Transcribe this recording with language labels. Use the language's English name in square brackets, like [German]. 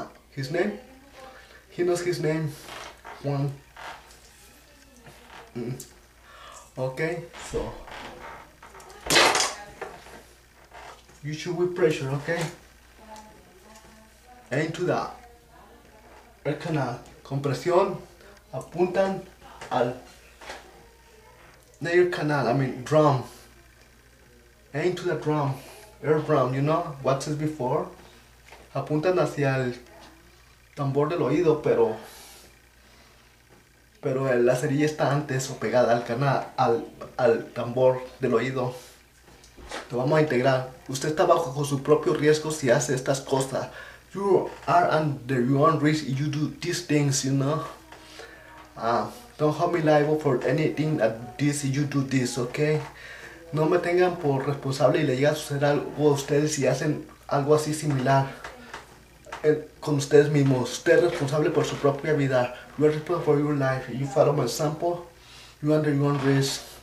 [English] His name? He knows his name. Juan. Okay, so you shoot with pressure, okay? into the air canal. [Spanish] Con presión apuntan al [English] air canal, I mean drum. Into the drum, air drum, you know what is before? [Spanish] Apuntan hacia el tambor del oído, pero la cerilla está antes o pegada al canal, al tambor del oído. Lo vamos a integrar. Usted está bajo su propio riesgo si hace estas cosas. [English] You are under your own risk if you do these things, you know. Don't hold me liable for anything at this if you do this, okay? [Spanish] No me tengan por responsable y le llega a suceder algo a ustedes si hacen algo así similar con ustedes mismos. Usted es responsable por su propia vida. [English] You are responsible for your life. If you follow my example, you are under your own risk.